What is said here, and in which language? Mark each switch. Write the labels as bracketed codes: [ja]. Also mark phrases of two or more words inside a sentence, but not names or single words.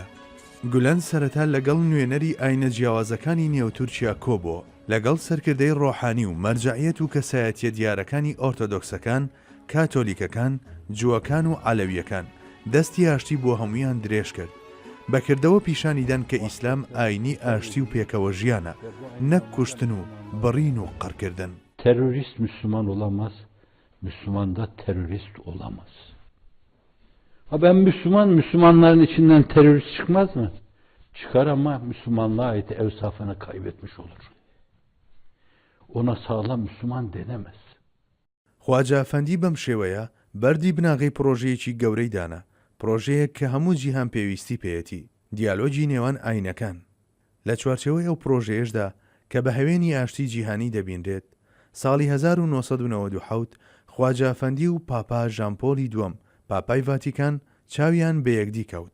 [ckb] گولەن سەرەتا لەگەڵ نوێنەری ئاینە جیاوازەکانی نێوتورکیا کۆبووە لەگەڵ سەرکردەی ڕۆحانی و مەرجعیەت و کەسایەتیە دیارەکانی ئۆرتۆدۆکسەکان، کاتۆلیکەکان، جووەکان و عەلەویەکان دەستی ئاشتی بۆ هەمویان درێژ کرد. بەکردەوە پیشانیدان کە ئیسلام ئاینی ئاشتی و پێکەوە ژیانە نەک کوشتن و بڕین و قەرکردن. [tr] Terörist Müslüman olamaz, Müslüman da terörist olamaz. Ha ben Müslümanların içinden terörist çıkmaz mı? Çıkar ama Müslümanlığa ait evsafını kaybetmiş olur. Ona sağlam Müslüman denemez. [ckb] خواجە ئەفەندی بەم شێوەیە بەردی بناغی پرۆژەیەکی گەورەی دانا. پرۆژەیەک کە هەموو جیهان پێویستی پێیەتی دیالۆجی نێوان ئاینەکان. لە چوارچەوەی ئەو پرۆژەیەشدا کە بە هەوێنی ئاشتی جیهانی دەبینرێت ساڵی 1997 خواجە ئەفەندی و پاپا ژامپۆلی دووەم پاپای ڤاتیکان چاویان بە یەکدی کەوت.